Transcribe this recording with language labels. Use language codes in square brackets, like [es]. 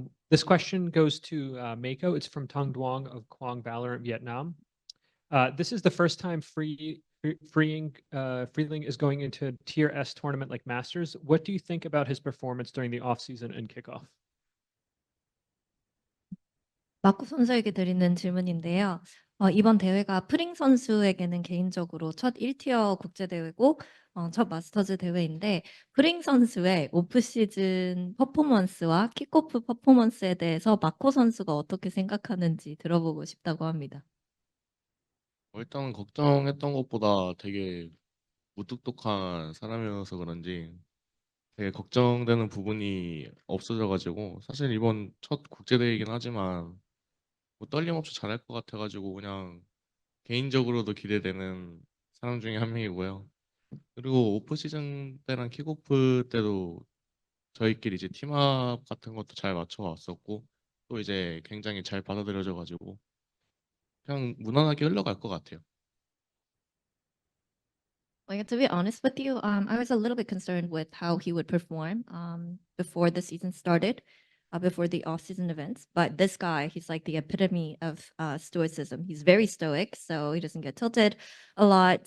[en] This question goes to Mako. It's from Tong Duong of Quang Valorant, Vietnam. This is the first time Free1ing is going into a Tier S tournament like Masters. What do you think about his performance during the off-season and kickoff? [ko] 마코 선수에게 드리는 질문인데요. 이번 대회가 프링 선수에게는 개인적으로 첫 1티어 국제대회고 첫 마스터즈 대회인데 프링 선수의 오프시즌 퍼포먼스와 킥오프 퍼포먼스에 대해서 마코 선수가 어떻게 생각하는지 들어보고 싶다고 합니다. 일단 걱정했던 것보다 되게 무뚝뚝한 사람이어서 그런지 되게 걱정되는 부분이 없어져가지고 사실 이번 첫 국제대회이긴 하지만 뭐 떨림 없이 잘할 것 같아가지고 그냥 개인적으로도 기대되는 사람 중에 한 명이고요. 그리고 오프 시즌 때랑 킥오프 때도 저희끼리 이제 팀업 같은 것도 잘 맞춰왔었고 또 이제 굉장히 잘 받아들여져가지고 그냥 무난하게 흘러갈 것 같아요. [en] Like, to be honest with you, I was a little bit concerned with how he would perform before the season started, before the off-season events. But this guy, he's like the epitome of stoicism. He's very stoic, so he doesn't get tilted a lot.